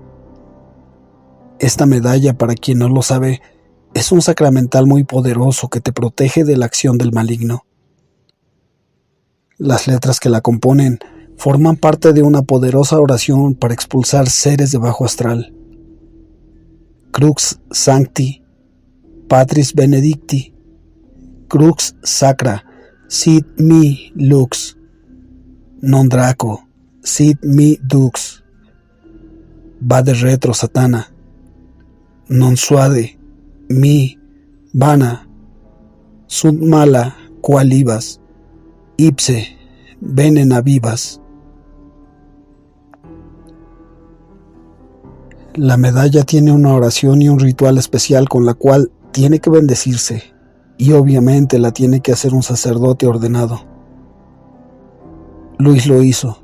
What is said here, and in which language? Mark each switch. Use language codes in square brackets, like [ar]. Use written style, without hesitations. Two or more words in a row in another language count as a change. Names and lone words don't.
[es] Esta medalla, para quien no lo sabe, es un sacramental muy poderoso que te protege de la acción del maligno. Las letras que la componen forman parte de una poderosa oración para expulsar seres de bajo astral. [la] Crux Sancti, Patris Benedicti, Crux Sacra, sit mi lux, non Draco, sit mi dux, vade retro Satana, non suade, mi, vana, sunt mala, qual ibas, ipse, venena vivas. [es] La medalla tiene una oración y un ritual especial con la cual tiene que bendecirse, y obviamente la tiene que hacer un sacerdote ordenado. Luis lo hizo.